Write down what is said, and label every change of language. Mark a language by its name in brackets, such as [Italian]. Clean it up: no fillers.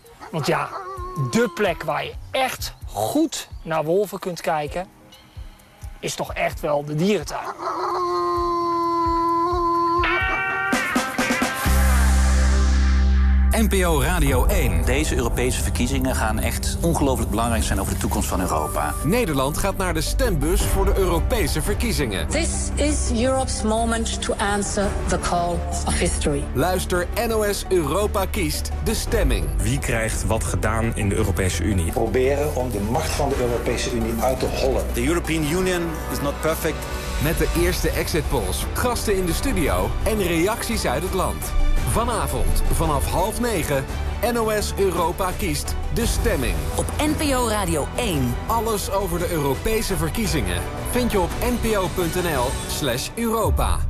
[Dutch] Want ja, de plek waar je echt goed naar wolven kunt kijken, is toch echt wel de dierentuin. NPO Radio 1. Deze Europese verkiezingen gaan echt ongelooflijk belangrijk zijn over de toekomst van Europa. Nederland gaat naar de stembus voor de Europese verkiezingen. [English] This is Europe's moment to answer the call of history. [Dutch] Luister NOS Europa kiest de stemming. Wie krijgt wat gedaan in de Europese Unie? Proberen om de macht van de Europese Unie uit te hollen. [English] The European Union is not perfect. [Dutch] Met de eerste exit polls, gasten in de studio en reacties uit het land. Vanavond vanaf 20:30 NOS Europa kiest de stemming. Op NPO Radio 1. Alles over de Europese verkiezingen vind je op npo.nl/Europa.